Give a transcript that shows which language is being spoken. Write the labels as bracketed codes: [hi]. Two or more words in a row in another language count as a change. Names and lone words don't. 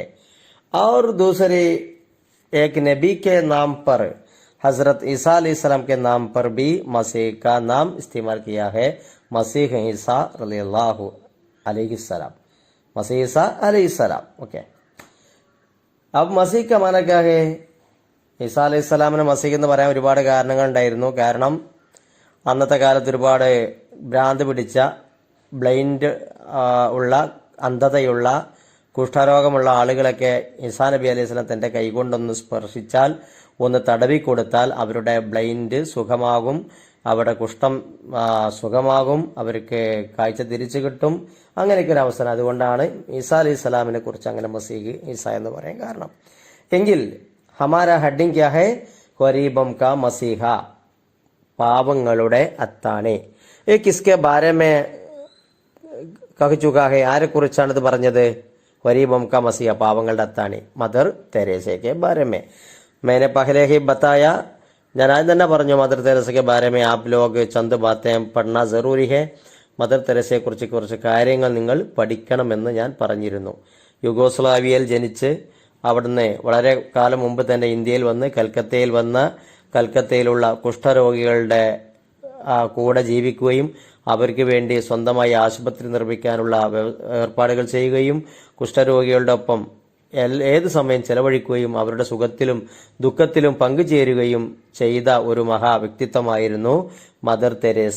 [hi] और दूसरे एक नबी के नाम पर, हज़रत ईसा अलैहिस्सलाम के नाम पर भी मसीह का नाम इस्तेमाल किया है। मसीह ईसा रज़ियल्लाहु अलैहिस्सलाम, मसीह ईसा अलैहिस्सलाम। ओके, अब मसीह का माना क्या है? [ml] ഈസാ അലൈഹിസ്സലാമിന് മസീഹ് എന്ന് പറയാൻ ഒരുപാട് കാരണങ്ങളുണ്ടായിരുന്നു. കാരണം അന്നത്തെ കാലത്ത് ഒരുപാട് ഭ്രാന്ത് പിടിച്ച, ബ്ലൈൻഡ് ഉള്ള, അന്ധതയുള്ള, കുഷ്ഠരോഗമുള്ള ആളുകളൊക്കെ ഈസാ നബി അലൈഹിസ്സലാം തന്റെ കൈകൊണ്ടൊന്ന് സ്പർശിച്ചാൽ, ഒന്ന് തടവി കൊടുത്താൽ അവരുടെ ബ്ലൈൻഡ് സുഖമാകും, അവരുടെ കുഷ്ഠം സുഖമാകും, അവർക്ക് കാഴ്ച തിരിച്ചു കിട്ടും. അങ്ങനെയൊക്കെ ഒരു അവസരം. അതുകൊണ്ടാണ് ഈസാ അലൈഹിസ്സലാമിനെ കുറിച്ച് അങ്ങനെ മസീഹ് ഈസ എന്ന് പറയാൻ കാരണം. [hi] എങ്കിൽ हमारा हेडिंग क्या है? गरीबों का मसीहा। [ml] പാവങ്ങളുടെ അത്താണി. [hi] ഈ किसके बारे में कह चुका है, [ml] ആരെക്കുറിച്ചാണ് ഇത് പറഞ്ഞത്? [hi] गरीबों का मसीहा, [ml] പാവങ്ങളുടെ അത്താണി [hi] मदर टेरेसा के बारे में. मैंने पहले ही बताया, [ml] ഞാൻ ആദ്യം തന്നെ പറഞ്ഞു, [hi] मदर टेरेसा के बारे में आप लोग चंद बातें पढ़ना ज़रूरी है. [ml] മദർ തെരേസയെക്കുറിച്ച് കുറച്ച് കാര്യങ്ങൾ നിങ്ങൾ പഠിക്കണമെന്ന് ഞാൻ പറഞ്ഞിരുന്നു. യുഗോസ്ലാവിയയിൽ ജനിച്ച് അവിടുന്ന് വളരെ കാലം മുമ്പ് തന്നെ ഇന്ത്യയിൽ വന്ന് കൽക്കത്തയിലുള്ള കുഷ്ഠരോഗികളുടെ കൂടെ ജീവിക്കുകയും അവർക്ക് വേണ്ടി സ്വന്തമായി ആശുപത്രി നിർമ്മിക്കാനുള്ള ഏർപ്പാടുകൾ ചെയ്യുകയും കുഷ്ഠരോഗികളുടെ ഒപ്പം ഏത് സമയം ചെലവഴിക്കുകയും അവരുടെ സുഖത്തിലും ദുഃഖത്തിലും പങ്കുചേരുകയും ചെയ്ത ഒരു മഹാ വ്യക്തിത്വമായിരുന്നു മദർ തെരേസ.